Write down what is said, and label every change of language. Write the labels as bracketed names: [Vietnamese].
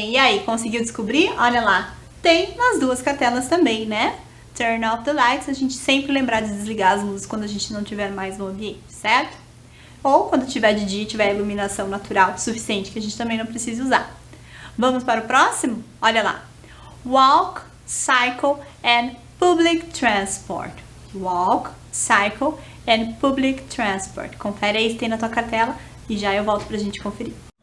[Portuguese] aí, conseguiu descobrir? Olha lá, tem nas duas cartelas também, né? [English] Turn off the lights, [Portuguese] a gente sempre lembrar de desligar as luzes quando a gente não tiver mais no ambiente, certo? Ou quando tiver de dia, tiver iluminação natural suficiente, que a gente também não precisa usar. Vamos para o próximo? Olha lá. [English] Walk, cycle and public transport. Walk, cycle and public transport. [Portuguese] Confere aí se tem na tua cartela e já eu volto pra gente conferir.